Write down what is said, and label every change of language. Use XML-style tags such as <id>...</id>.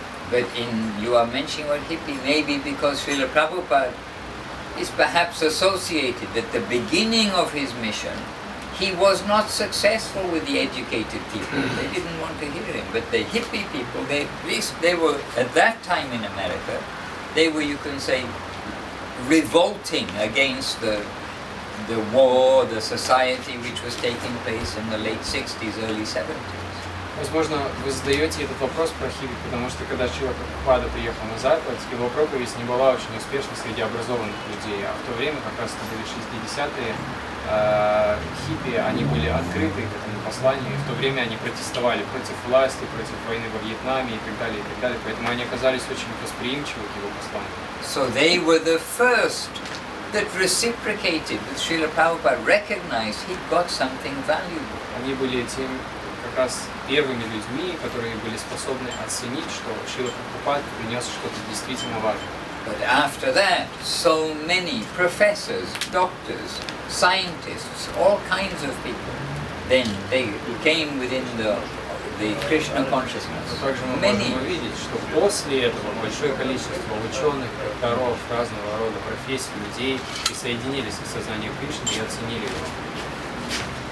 <en>But you are mentioning what hippie, maybe because Srila Prabhupada is perhaps associated at the beginning of his mission. He was not successful with the educated people. They didn't want to hear him. But the hippie people, they were, at that time in America, they were, you can say, revolting against the war, the society which was taking place in the late 60s, early 70s.</en> <ru>Возможно, вы задаете этот вопрос про хиппи, потому что когда Шрила Прабхупада приехал на Запад, его проповедь не была очень успешна среди образованных людей, а в то время, как раз это были 60-е, хиппи, они были открыты к этому посланию, и в то время они протестовали против власти, против войны во Вьетнаме и так далее, поэтому они оказались очень восприимчивы к его посланию.</ru> <en>So they were the first that reciprocated with Srila Prabhupada, recognized he got something valuable.</en> <ru>Они были тем как раз первыми людьми, которые были способны оценить, что Шрила Прабхупада принес что-то действительно важное.</ru> <en>But after that, so many professors, doctors, scientists, all kinds of people, then they came within the Krishna consciousness.</en> <ru>Также мы можем увидеть, что после этого большое количество ученых, докторов, разного рода профессий, людей присоединились к сознанию Кришны и оценили его.</ru>